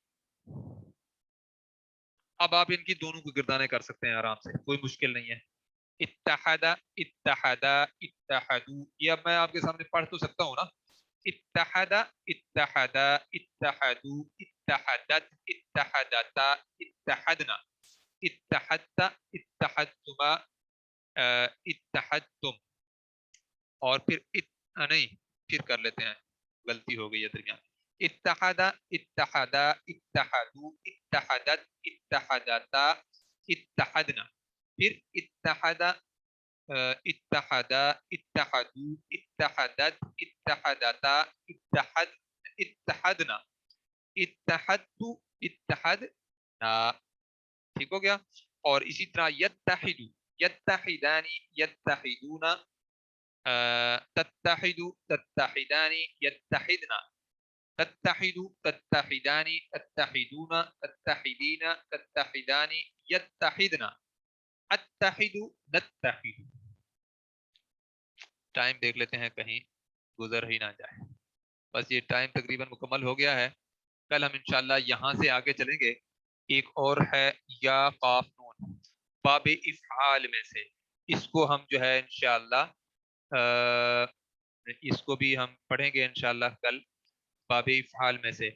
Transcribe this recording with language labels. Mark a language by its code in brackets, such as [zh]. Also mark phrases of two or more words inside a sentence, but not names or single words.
[ur] اب آپ ان کی دونوں کو گردانے کر سکتے ہیں آرام سے، کوئی مشکل نہیں ہے. [ar] اتحدا اتحدا اتحدو، [ur] یہ اب میں آپ کے سامنے پڑھ تو سکتا ہوں نا. [ar] اتحدا اتحدا اتحدو اتحدت اتحدتا اتحدنا اتحدت اتحدتما اتحدتم. [ur] اور پھر نہیں، پھر کر لیتے ہیں، غلطی ہو گئی ہے درمیان. [ar] اتحدا اتحدا اتحدو اتحدت اتحدتا اتحدنا. پھر اتحدا اتحدا اتحدو اتحدت اتحدتا اتحد اتحدنا اتحدتو اتحدنا. [ur] ٹھیک ہو گیا. اور اسی طرح [ar] یتحدو یتحدانی یتحدون تتحد تتحدان يتحدنا تتحد تتحدان تتحدون تتحدين تتحدان يتحدنا اتحد نتحد. [ur] ٹائم دیکھ لیتے ہیں کہیں گزر ہی نہ جائے. بس یہ ٹائم تقریباً مکمل ہو گیا ہے. کل ہم انشاءاللہ یہاں سے آگے چلیں گے. ایک اور ہے یا قاف نون، باب افعال میں سے. اس کو ہم جو ہے انشاءاللہ اس کو بھی ہم پڑھیں گے انشاءاللہ کل، باب افعال میں سے.